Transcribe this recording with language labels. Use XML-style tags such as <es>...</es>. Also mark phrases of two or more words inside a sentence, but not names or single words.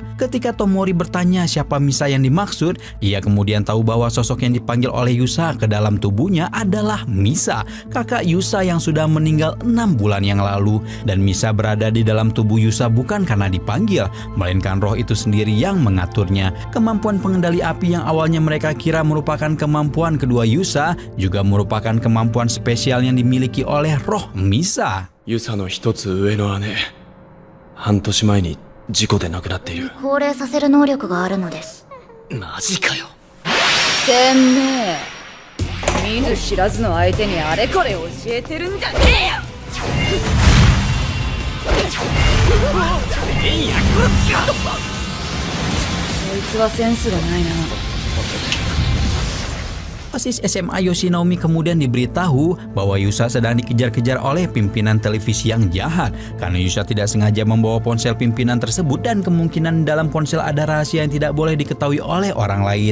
<id>Ketika Tomori bertanya siapa Misa yang dimaksud, ia kemudian tahu bahwa sosok yang dipanggil oleh Yusa ke dalam tubuhnya adalah Misa, kakak Yusa yang sudah meninggal 6 bulan yang lalu. Dan Misa berada di dalam tubuh Yusa bukan karena dipanggil, melainkan roh itu sendiri yang mengaturnya. Kemampuan pengendali api yang awalnya mereka kira merupakan kemampuan kedua Yusa juga merupakan kemampuan spesial yang dimiliki oleh roh Misa.</id> <ja>Yusaの一つ上の姉、半年前に事故で亡くなっている。高齢させる能力があるのです。マジかよ。てめえ、見ず知らずの相手にあれこれ教えてるんじゃねえよ。こいつはセンスがないな。</ja> <id>OSIS SMA Yoshinomi kemudian diberitahu bahwa Yusa sedang dikejar-kejar oleh pimpinan televisi yang jahat karena Yusa tidak sengaja membawa ponsel pimpinan tersebut dan kemungkinan dalam ponsel ada rahasia yang tidak boleh diketahui oleh orang lain.</id>